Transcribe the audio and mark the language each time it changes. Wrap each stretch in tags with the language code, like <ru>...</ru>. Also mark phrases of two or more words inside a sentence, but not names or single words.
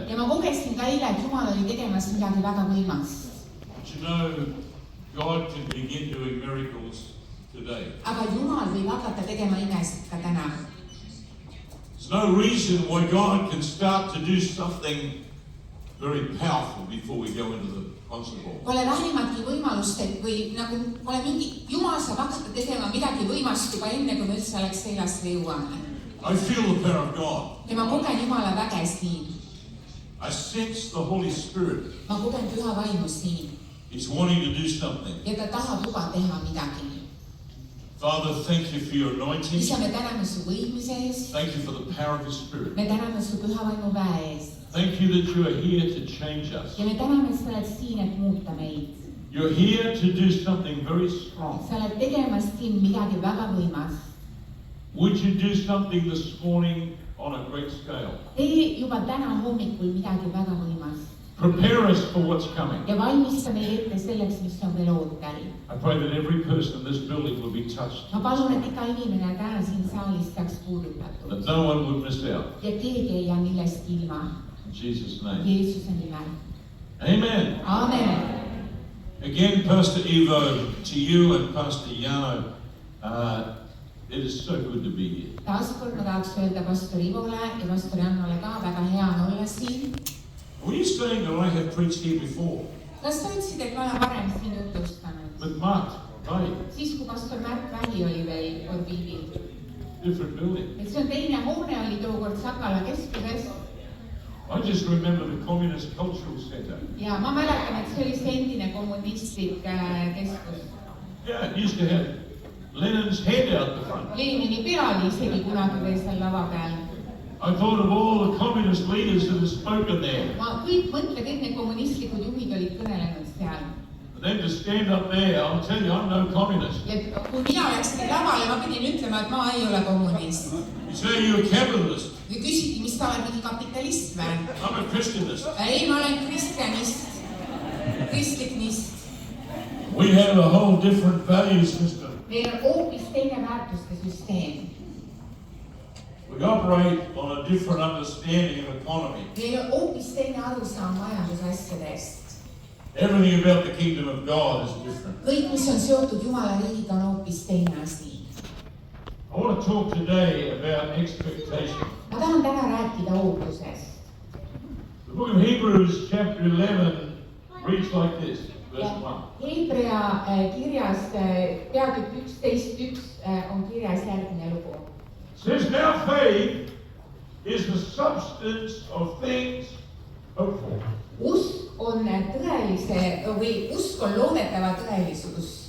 <en>But you know, God can begin doing miracles today. There's no reason why God can start to do something very powerful before we go into the concert hall.</en> <et>Pole vähimatki võimalust, et või nagu pole mingi, Jumal saab hakata tegema midagi võimast juba enne, kui me üldse oleks seilasse jõuame.</et> <en>I feel the power of God.</en> <et>Ja ma kogen Jumala väge siin.</et> <en>I sense the Holy Spirit.</en> <et>Ma kogen Püha Vaimu siin.</et> <en>He's wanting to do something.</en> <et>Ja ta tahab juba teha midagi.</et> <en>Father, thank you for your anointing.</en> <et>Isa, me täname su võimmise ees.</et> <en>Thank you for the power of the Spirit.</en> <et>Me täname su Püha Vaimu väe ees.</et> <en>Thank you that you are here to change us.</en> <et>Ja me täname, et sa oled siin, et muuta meid.</et> <en>You're here to do something very strong.</en> <et>Sa oled tegemas siin midagi väga võimas.</et> <en>Would you do something this morning on a great scale?</en> <et>Tee juba täna hommikul midagi väga võimas.</et> <en>Prepare us for what's coming.</en> <et>Ja valmista meid ette selleks, mis on veel ootel.</et> <en>I pray that every person in this building will be touched.</en> <et>Ma palun, et iga inimene täna siin saalis saaks puudutatud.</et> <en>That no one would miss out.</en> <et>Ja keegi ei jää millestki ilma.</et> <en>In Jesus' name.</en> <et>Jeesuse nimel.</et> <en>Amen.</en> <et>Amen.</et> <en>Again, Pastor Ivo, to you and Pastor Jano, it is so good to be here.</en> <et>Taaskord ma tahaks öelda Pastor Ivole ja Pastor Jannole ka, väga hea on olla siin.</et> <en>Were you saying that I have preached here before?</en> <et>Kas sa ütlesid, et ma olen varem siin jutustanud?</et> <en>With Mark, right?</en> <et>Siis, kui Pastor Märt Vähi oli veel orbiidil.</et> <en>Different building.</en> <et>Et see on teine hoone oli tookord Sakala keskuses.</et> <en>I just remember the Communist Cultural Centre.</en> <et>ja ma mäletan, et see oli see endine kommunistlik keskus.</et> <en>Yeah, it used to have Lenin's head out the front.</en> <et>Lenini pea oli isegi kunagi veel seal lava peal.</et> <en>I thought of all the communist leaders that have spoken there.</en> <et>ma mõtlen, kõik need kommunistlikud juhid olid kõnelenud seal.</et> <en>And then to stand up there, I'll tell you, I'm no communist.</en> <et>ja kui mina läksin lavale, ma pidin ütlema, et ma ei ole kommunist.</et> <en>You say you're a capitalist.</en> <et>ja küsiti, mis sa oled, mingi kapitalist või?</et> <en>I'm a Christianist.</en> <et>ei, ma olen kristjanist, kristliknist.</et> <en>We have a whole different value system.</en> <et>meil on hoopis teine väärtuste süsteem.</et> <en>We operate on a different understanding of economy.</en> <et>meil on hoopis teine arusaam majandusasjadest.</et> <en>Everything about the kingdom of God is different.</en> <et>kõik, mis on seotud Jumala riigiga, on hoopis teine asi.</et> <en>I want to talk today about expectation.</en> <et>ma tahan täna rääkida ootusest.</et> <en>The book of Hebrews chapter 11 reads like this, verse 1.</en> <et>Hebrea kirjas peatükk 11.1 on kirjas järgmine lugu.</et> <en>It says, now faith is the substance of things hoped for.</en> <et>usk on tõelise või usk on loodetava tõelisus.</et>